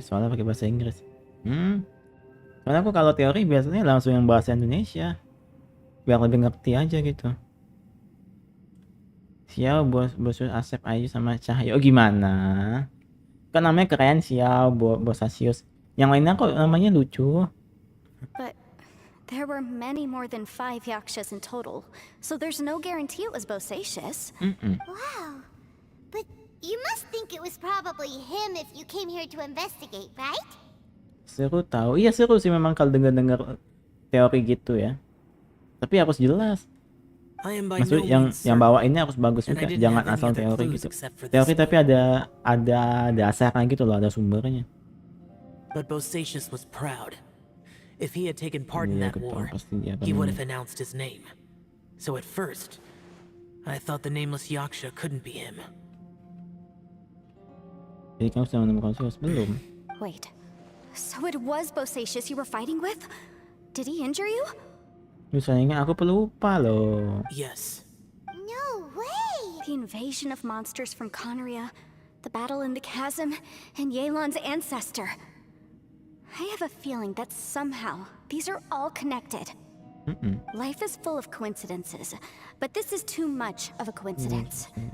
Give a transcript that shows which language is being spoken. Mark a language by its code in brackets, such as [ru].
[id] Soalnya pakai bahasa Inggris. Soalnya aku kalau teori biasanya langsung yang bahasa Indonesia. Biar lebih ngerti aja gitu. Xiao, Bosus, Asep, Ayu sama Cahyo gimana? Kan namanya keren Xiao, Bosacius. Yang lainnya kok namanya lucu. [en] But there were many more than 5 yakshas in total, so there's no guarantee it was Bosacius. Wow. But you must think it was probably him if you came here to investigate, right? [id] Seru tahu. Iya seru sih memang kalau dengar teori gitu ya. Tapi harus jelas. Maksud yang bawainnya harus bagus juga. Jangan asal teori gitu. Teori tapi ada dasarnya gitu loh, ada sumbernya. [en] But Bosacius was proud. If he had taken part in that war, he would have announced his name. So at first, I thought the nameless yaksha couldn't be him. [id] Jadi kamu sudah menemukan Bosacius belum? [en] Wait, so it was Bosacius you were fighting with? Did he injure you? [id] Sayangnya aku pelupa loh. [en] Yes. No way! The invasion of monsters from Conria, the battle in the chasm, and Yelan's ancestor. I have a feeling that somehow these are all connected. Life is full of coincidences, but this is too much of a coincidence.